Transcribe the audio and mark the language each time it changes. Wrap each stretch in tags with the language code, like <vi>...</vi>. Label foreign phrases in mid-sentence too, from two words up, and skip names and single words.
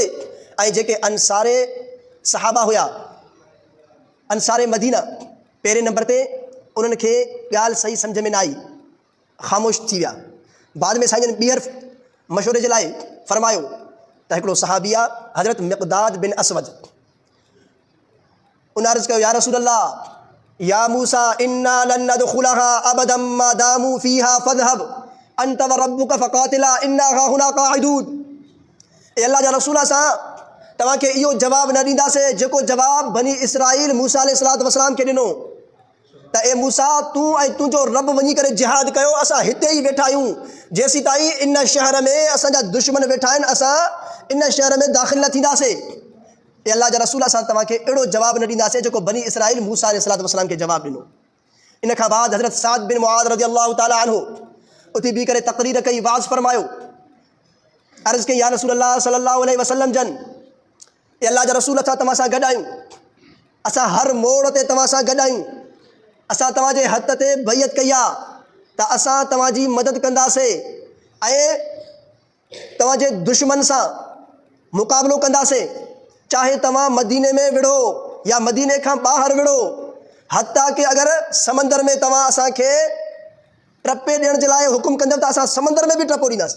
<sd>ऐं जेके अंसारे सहाबा हुया, अंसारे मदीना, पहिरें नंबर ते उन्हनि खे ॻाल्हि सही सम्झ में न आई, ख़ामोश थी विया। बाद में साईं जन ॿीहर मशवरे जे लाइ फरमायो त हिकिड़ो सहाबी आहे हज़रत मिक़दाद बिन असवद, उन अर्ज़ कयो</sd> <ar>يا رسول الله يا موسى إنا لن ندخلها أبدا ما داموا فيها فاذهب أنت و ربك فقاتلا إنا هاهنا قاعدون.</ar> <sd>ए अल्लाह जा रसूल, असां तव्हांखे इहो जवाबु न ॾींदासीं जेको जवाबु बनी इसराईल मूसा</sd> <ar>عليه الصلاة والسلام</ar> <sd>खे ॾिनो त ए मूसा तूं ऐं तुंहिंजो रब वञी करे जिहाद कयो, असां हिते ई वेठा आहियूं, जेसीं ताईं इन शहर में असांजा दुश्मन वेठा आहिनि असां इन शहर में दाख़िल न थींदासीं। ए अल्लाह जा रसूल, असां तव्हांखे अहिड़ो जवाबु न ॾींदासीं जेको बनी इसराईल मूसा</sd> <ar>عليه الصلاة والسلام</ar> <sd>खे जवाबु ॾिनो। इन खां बाद हज़रत साद बिन मुआद</sd> <ar>رضي الله تعالى عنه</ar> <sd>उते बीह करे तक़रीर कई, वाज़ फरमायो, अर्ज़ कई</sd> <ar>يا رسول الله صلى الله عليه وسلم</ar> <sd>जन, ए अल्लाह जा रसूल, असां तव्हां सां गॾु आहियूं, असां हर मोड़ ते तव्हां सां गॾु आहियूं, असां तव्हांजे हथ ते बैत कई आहे त असां तव्हांजी मदद कंदासीं ऐं तव्हांजे दुश्मन सां मुक़ाबिलो कंदासीं, चाहे तव्हां मदीने में विढ़ो या मदीने खां ॿाहिरि विढ़ो, हत्ता कि अगरि समंदर में तव्हां असांखे टपे ॾियण जे लाइ हुकुम कंदव त असां समंदर में बि टपो ॾींदासीं।</sd>